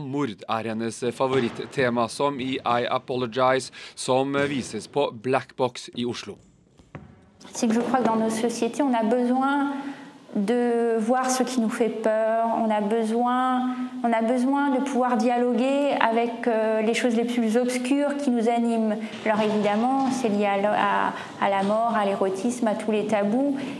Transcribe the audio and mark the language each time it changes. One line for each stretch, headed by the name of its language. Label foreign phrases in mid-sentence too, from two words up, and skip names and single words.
Norwegian: mord hennes favorittema, som i I Apologize, som vises på Black Box i Oslo.
French: C'est que je crois que dans nos sociétés, on a besoin de voir ce qui nous fait peur, on a besoin de pouvoir dialoguer avec les choses les plus obscures qui nous animent. Alors évidemment, c'est lié à la mort, à l'érotisme, à tous les tabous.